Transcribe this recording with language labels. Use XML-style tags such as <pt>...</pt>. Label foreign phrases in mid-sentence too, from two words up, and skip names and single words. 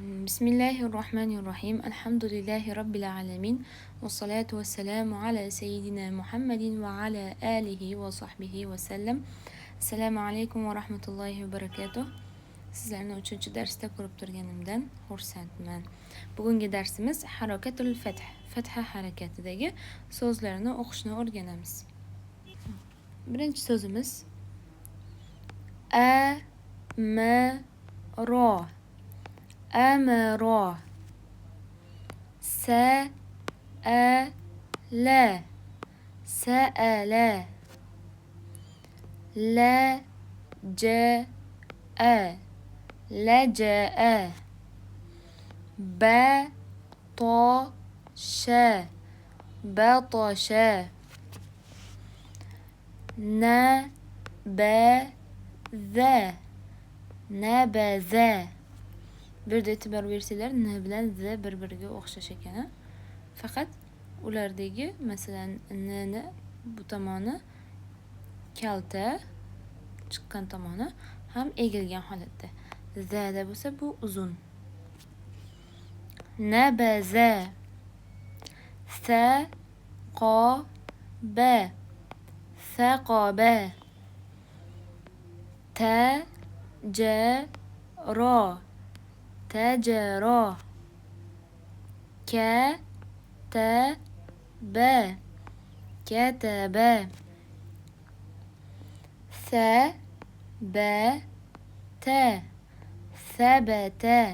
<ar>بسم الله الرحمن الرحيم. الحمد لله رب العالمين، والصلاة والسلام على سيدنا محمد وعلى آله وصحبه وسلم.</ar> <uz>Assalomu alaykum va rahmatullohi va barakatuh. Sizlarni 3-darsda ko'rib turganimdan xursandman. Bugungi darsimiz harakatul fath, fatha harakatidagi so'zlarni o'qishni o'rganamiz. Birinchi so'zimiz amaro, amaro.</uz> <ar>سأل سأل لجأ لجأ بطش بطش نبذ نبذ.</ar> <uz>Bir de e'tibor bersanglar, n bilan z bir-biriga o'xshash ekan. Faqat ulardagi, masalan, n ni bu tomoni kalta chiqqan tomoni ham egilgan holatda. Z da bo'lsa bu uzun.</uz> <ar>نبذ سقب سقب تجر تجرى كتب كتب ثبت ثبت</ar>